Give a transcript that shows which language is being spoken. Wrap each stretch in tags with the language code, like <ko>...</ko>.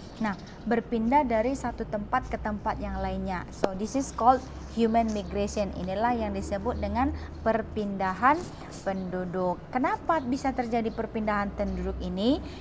<id>Nah, berpindah dari satu tempat ke tempat yang lainnya.</id> <en>So this is called human migration.</en> <id>Inilah yang disebut dengan perpindahan penduduk. Kenapa bisa terjadi perpindahan penduduk ini?</id>